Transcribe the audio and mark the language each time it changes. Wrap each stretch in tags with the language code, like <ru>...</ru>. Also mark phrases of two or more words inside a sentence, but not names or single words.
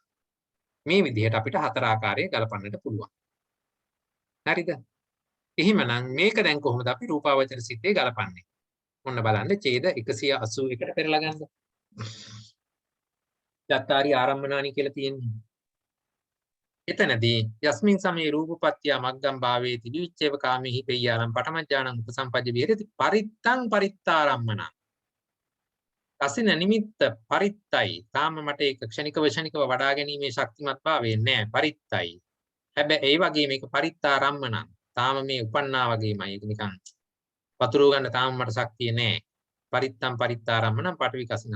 <si>මේ විදිහට අපිට හතර ආකාරයේ ගලපන්නට පුළුවන්. හරිද? එහෙමනම් මේක දැන් කොහොමද අපි රූපාවචර සිතේ ගලපන්නේ? ඔන්න බලන්න ඡේද 181ට පෙරලා ගන්න.</si> <pi>යත්තාරි ආරම්මනානි</pi> <si>කියලා තියෙන්නේ.</si> <pi>එතනදී යස්මින් සමේ රූපපත්‍ය මග්ගම් භාවේති විච්ඡේව කාමෙහි පෙය්‍යාලම් පඨමඥානං උපසම්පජ්ජ විහෙරති පරිත්තං පරිත්තාරම්මන.</pi> <si>කසින නිමිත්ත පරිත්තයි. තාම මට ඒක ක්ෂණිකව වඩා ගැනීමේ ශක්තිමත් භාවය නෑ. පරිත්තයි. හැබැයි ඒ වගේ මේක පරිත්තාරම්මන. තාම මේ උපන්නා වගේමයි. ඒක නිකන් පතුරව ගන්න තාම මට ශක්තිය නෑ.</si> <pi>පරිත්තම් පරිත්තාරම්මනම් පටවි කසින.</pi>